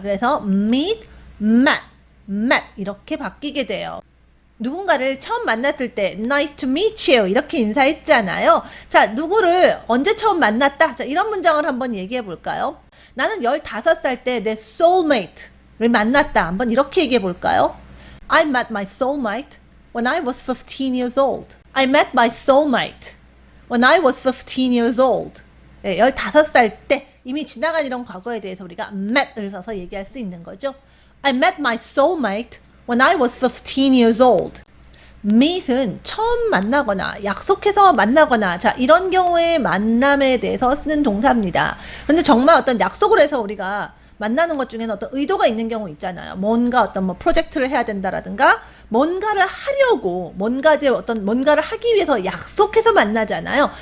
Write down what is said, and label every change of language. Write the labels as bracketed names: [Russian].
[Korean] 그래서 meet, met 이렇게 바뀌게 돼요. 누군가를 처음 만났을 때 [English] nice to meet you [Korean] 이렇게 인사했잖아요. 자, 누구를 언제 처음 만났다? 자, 이런 문장을 한번 얘기해 볼까요? 나는 15살 때 내 soulmate를 만났다. 한번 이렇게 얘기해 볼까요? [English] I met my soulmate when I was 15 years old. I met my soulmate when I was 15 years old. [Korean] 15살 때 이미 지나간 이런 과거에 대해서 우리가 met을 써서 얘기할 수 있는 거죠. [English] I met my soulmate when I was 15 years old. [Korean] meet은 처음 만나거나 약속해서 만나거나 자 이런 경우에 만남에 대해서 쓰는 동사입니다. 그런데 정말 어떤 약속을 해서 우리가 만나는 것 중에는 어떤 의도가 있는 경우 있잖아요. 뭔가 어떤 뭐 프로젝트를 해야 된다라든가 뭔가를 하려고 뭔가를 하기 위해서 약속해서 만나잖아요.